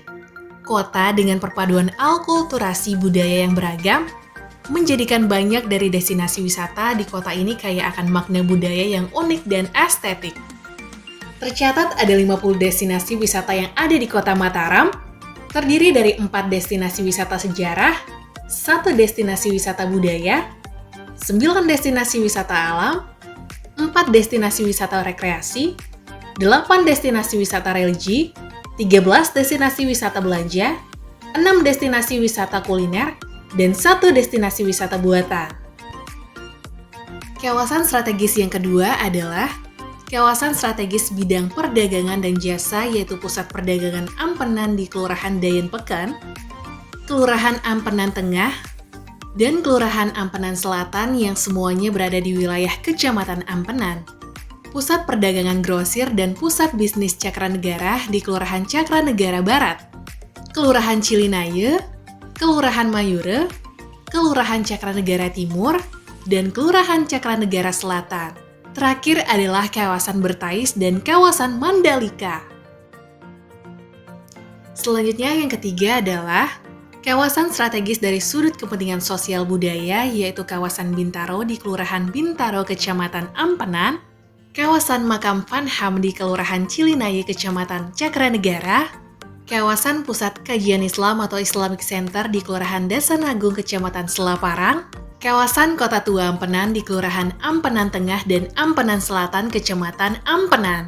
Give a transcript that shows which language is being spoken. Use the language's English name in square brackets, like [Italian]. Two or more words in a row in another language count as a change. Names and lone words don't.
[Indonesian] Kota dengan perpaduan alkulturasi budaya yang beragam, menjadikan banyak dari destinasi wisata di kota ini kaya akan makna budaya yang unik dan estetik. Tercatat ada 50 destinasi wisata yang ada di Kota Mataram, terdiri dari 4 destinasi wisata sejarah, 1 destinasi wisata budaya, 9 destinasi wisata alam, 4 destinasi wisata rekreasi, 8 destinasi wisata religi, 13 destinasi wisata belanja, 6 destinasi wisata kuliner, dan 1 destinasi wisata buatan. Kawasan strategis yang kedua adalah kawasan strategis bidang perdagangan dan jasa, yaitu Pusat Perdagangan Ampenan di Kelurahan Dayan Pekan, Kelurahan Ampenan Tengah, dan Kelurahan Ampenan Selatan yang semuanya berada di wilayah Kecamatan Ampenan. Pusat Perdagangan Grosir dan Pusat Bisnis Cakranegara di Kelurahan Cakranegara Barat, Kelurahan Cilinaya, Kelurahan Mayura, Kelurahan Cakranegara Timur, dan Kelurahan Cakranegara Selatan. Terakhir adalah kawasan Bertais dan kawasan Mandalika. Selanjutnya yang ketiga adalah kawasan strategis dari sudut kepentingan sosial budaya, yaitu kawasan Bintaro di Kelurahan Bintaro Kecamatan Ampenan, kawasan Makam Fanham di Kelurahan Cilinaya Kecamatan Cakranegara, kawasan Pusat Kajian Islam atau Islamic Center di Kelurahan Dasanagung Kecamatan Selaparang, kawasan Kota Tua Ampenan di Kelurahan Ampenan Tengah dan Ampenan Selatan Kecamatan Ampenan.